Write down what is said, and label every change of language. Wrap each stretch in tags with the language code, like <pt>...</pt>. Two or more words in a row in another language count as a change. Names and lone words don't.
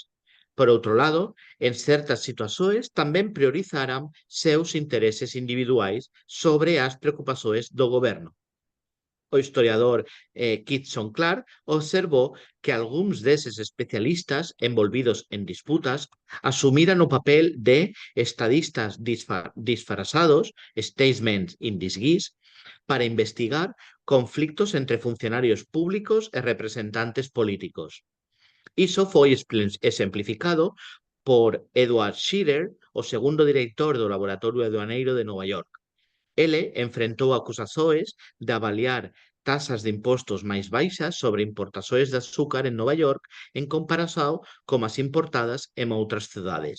<gl>Por outro lado, en certas situacións tamén priorizaran seus intereses individuais sobre as preocupacións do goberno. O historiador Kitson Clark observou que algúns deses especialistas envolvidos en disputas asumiran o papel de estadistas disfrazados,</gl> <en>statesmen in disguise,</en> <gl>para investigar conflictos entre funcionarios públicos e representantes políticos. Iso foi exemplificado por Edward Scherer, o segundo director do Laboratorio Aduaneiro de Nova York. Ele enfrentou acusacións de avaliar tasas de impostos máis baixas sobre importacións de azúcar en Nova York en comparación con as importadas en outras cidades.</gl>